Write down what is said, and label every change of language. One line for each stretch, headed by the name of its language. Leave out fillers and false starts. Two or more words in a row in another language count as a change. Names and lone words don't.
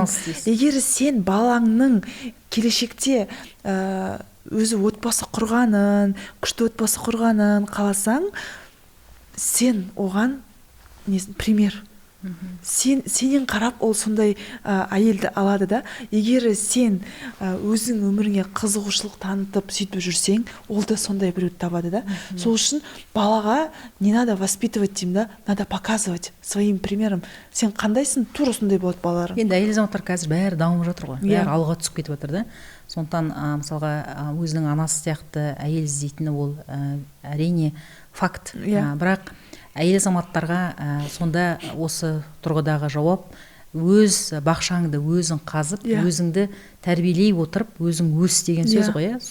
Kazakh: Егер сен балаңның келешекте өзі отбасы құрғанын, күшті отбасы құрғанын қаласаң, сен оған пример. Сенен қарап ол сондай әйелді алады да. Егер сен өзің өміріңе қызығушылық танытып сөйтіп жүрсең, ол да сондай біреуді табады да. Сол үшін балаға
Russian: не надо воспитывать
Kazakh: деймін да,
Russian: надо показывать своим примером.
Kazakh: Сен қандайсың, тура сондай болады балаларың. Енді әйел азаматтар қазір бәрі дамып жатыр ғой, бәрі алға түсіп кетіп жатыр да. Сондықтан мысалға өзінің анасы сияқты әйел іздейтіні ол әрине факт. Бірақ әйел азаматтарға сонда осы тұрғыдағы жауап, өз бақшаңды өзің қазып, өзіңді тәрбиелей отырып, өзің өс деген сөз ғой, иә?